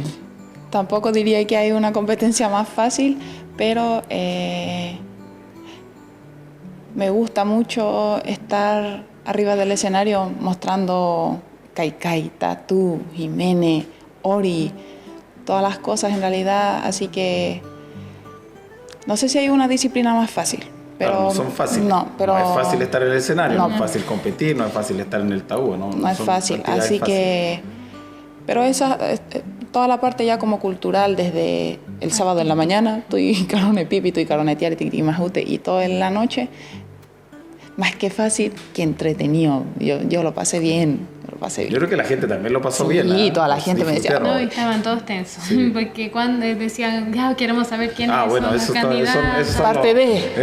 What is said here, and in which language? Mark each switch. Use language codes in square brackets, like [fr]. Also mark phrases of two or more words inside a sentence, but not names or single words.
[es] Tampoco diría que hay una competencia más fácil, pero me gusta mucho estar arriba del escenario mostrando [rap] kaikai, tatú, himene, ori, [es] todas las cosas en realidad, así que no sé si hay una disciplina más fácil. Pero Claro, no son fáciles. No, pero no es fácil estar en el escenario, no No. es fácil competir, no es fácil estar en el tabú, ¿no? no es son fácil, actividades así fáciles. que... Pero esa, toda la parte ya como cultural, desde el sábado en la mañana, estoy [rap] carone pipi, [es] estoy [rap] carone tiari, tiki majute, [es] y todo en la noche, más que fácil, que entretenido. Yo lo pasé bien, Yo creo que la gente también lo pasó Sí, bien. ¿eh? toda la gente me decía, Disfrutaron. No, y estaban todos tensos, Sí. porque cuando decían, ya queremos saber quiénes Bueno, son eso los son- candidatos. eso son Parte los- de.